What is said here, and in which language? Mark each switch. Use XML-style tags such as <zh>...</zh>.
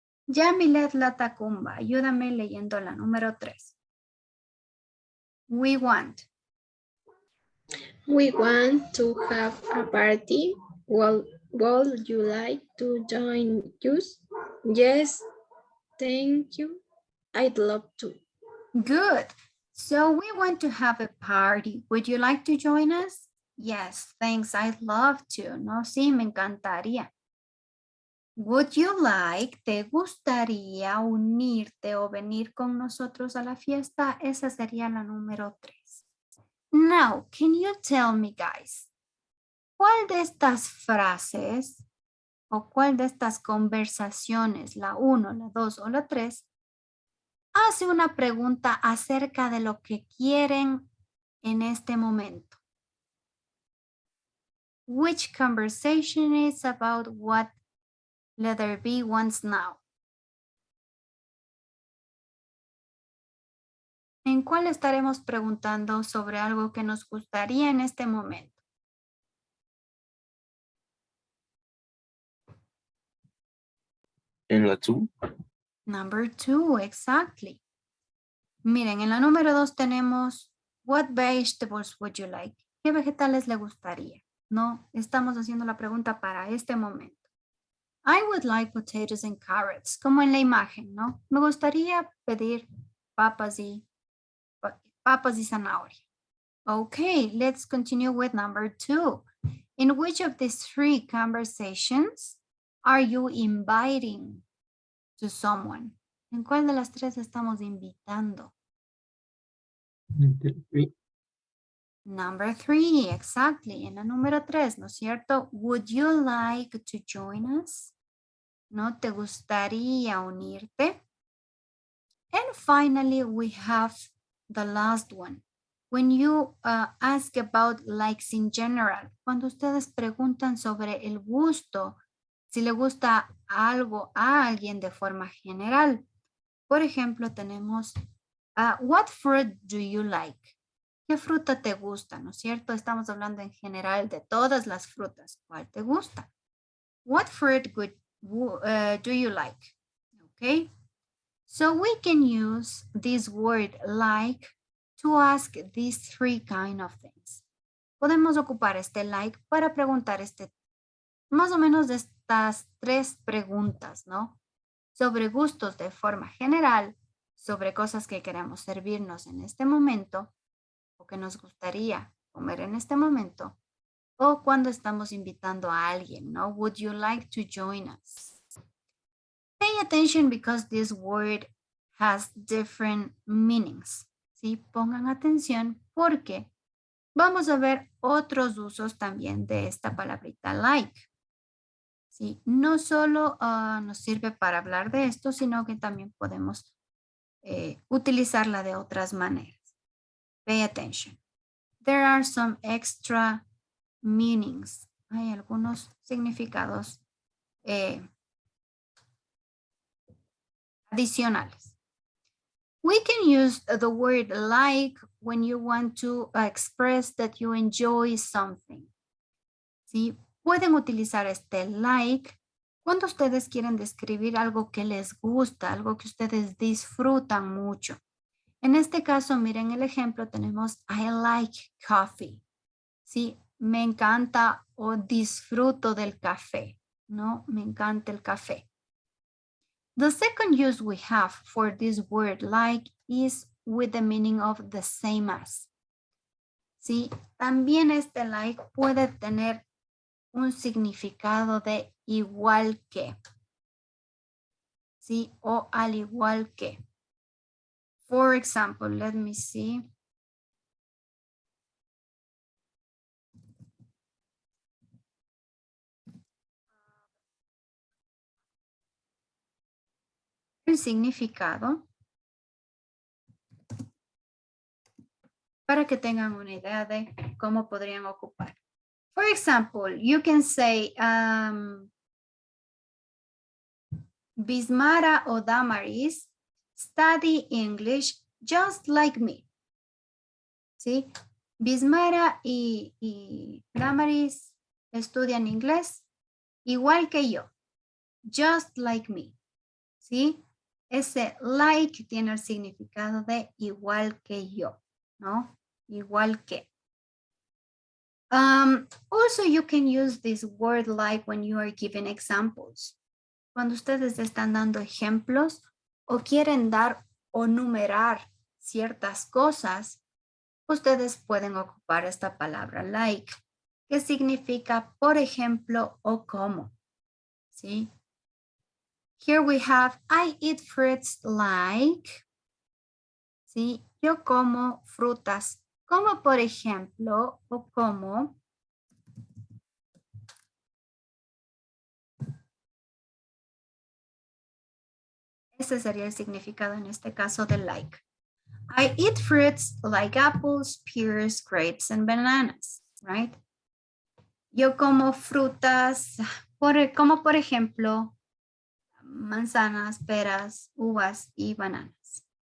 <es>Yamilet Latacumba, ayúdame leyendo la número 3.</es> <en>We want to have a party. Would you like to join us? Yes, thank you. I'd love to. Good. So we want to have a party. Would you like to join us? Yes, thanks. I'd love to.</en> <es>No, sí, me encantaría.</es> <en>Would you like,</en> <es>te gustaría unirte o venir con nosotros a la fiesta? Esa sería la número 3.</es> <en>Now, can you tell me, guys,</en> <es>¿cuál de estas frases o cuál de estas conversaciones, la 1, la 2 o la 3, hace una pregunta acerca de lo que quieren en este momento?</es> <en>Which conversation is about what letter B wants now?</en> <es>¿En cuál estaremos preguntando sobre algo que nos gustaría en este momento? En la 2.</es> <en>Number 2, exactly.</en> <es>Miren, en la número 2 tenemos</es> <en>What vegetables would you like?</en> <es>¿Qué vegetales le gustaría? No, estamos haciendo la pregunta para este momento.</es> <en>I would like potatoes and carrots,</en> <es>como en la imagen, ¿no? Me gustaría pedir papas y zanahoria.</es> <en>Okay, let's continue with number 2. In which of these 3 conversations are you inviting to someone?</en> <es>¿En cuál de las 3 estamos invitando?</es> <en>Number 3, exactly.</en> <es>En la número 3, ¿no es cierto?</es> <en>Would you like to join us?</en> <es>¿No te gustaría unirte?</es> <en>And finally, we have the last one. When you ask about likes in general,</en> <es>cuando ustedes preguntan sobre el gusto, si le gusta algo a alguien de forma general. Por ejemplo, tenemos,</es> <en>what fruit do you like?</en> <es>¿Qué fruta te gusta? ¿No es cierto? Estamos hablando en general de todas las frutas. ¿Cuál te gusta?</es> <en>What fruit do you like? Okay. So we can use this word like to ask these 3 kind of things.</en> <es>Podemos ocupar este like para preguntar más o menos de estas 3 preguntas, ¿no? Sobre gustos de forma general, sobre cosas que queremos servirnos en este momento, o que nos gustaría comer en este momento, o cuando estamos invitando a alguien, ¿no?</es> <en>Would you like to join us? Pay attention because this word has different meanings.</en> <es>¿Sí? Pongan atención porque vamos a ver otros usos también de esta palabrita like. ¿Sí? No solo nos sirve para hablar de esto, sino que también podemos utilizarla de otras maneras.</es> <en>Pay attention. There are some extra meanings.</en> <es>Hay algunos significados adicionales.</es> <en>We can use the word like when you want to express that you enjoy something.</en> <es>¿Sí? Pueden utilizar este like cuando ustedes quieren describir algo que les gusta, algo que ustedes disfrutan mucho. En este caso, miren el ejemplo, tenemos</es> <en>I like coffee.</en> <es>¿Sí? Me encanta o disfruto del café, ¿no? Me encanta el café.</es> <en>The second use we have for this word like is with the meaning of the same as.</en> <es>¿Sí? También este like puede tener un significado de igual que. ¿Sí? O al igual que.</es> <en>For example, let me see.</en> <es>El significado para que tengan una idea de cómo podrían ocupar.</es> <en>For example, you can say Bismara o Damaris study English just like me.</en> <es>¿Sí? Bismara y Damaris estudian inglés igual que yo.</es> <en>Just like me.</en> <es>¿Sí? Ese like tiene el significado de igual que yo, ¿no? Igual que.</es> <en>Also, you can use this word like when you are giving examples.</en> <es>Cuando ustedes están dando ejemplos o quieren dar o numerar ciertas cosas, ustedes pueden ocupar esta palabra like, que significa por ejemplo o como. ¿Sí?</es> <en>Here we have, I eat fruits like,</en> <es>¿sí? Yo como frutas, como por ejemplo, o como. Ese sería el significado en este caso de like.</es> <en>I eat fruits like apples, pears, grapes, and bananas, right?</en> <es>Yo como frutas, como por ejemplo, manzanas, peras, uvas y bananas.</es>